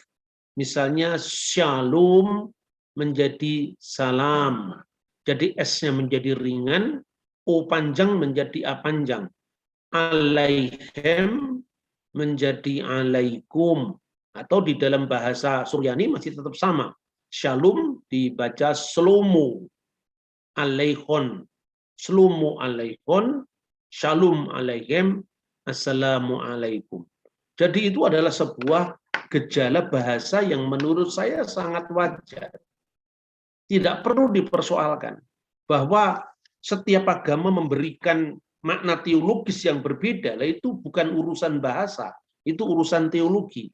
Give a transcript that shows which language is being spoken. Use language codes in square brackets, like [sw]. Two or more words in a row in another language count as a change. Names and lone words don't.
[id] Misalnya Shalom menjadi Salam. Jadi S-nya menjadi ringan, O panjang menjadi A panjang. Alaihem menjadi alaikum. Atau di dalam bahasa Suryani masih tetap sama. Shalom dibaca slomo. Alaihon. [syc] ܫܠܡܐ ܥܠܝܗܘܢ. [he] שלום עליהם. [ar] السلام عليكم. [id] Jadi itu adalah sebuah gejala bahasa yang menurut saya sangat wajar. Tidak perlu dipersoalkan bahwa setiap agama memberikan makna teologis yang berbeda, itu bukan urusan bahasa, itu urusan teologi.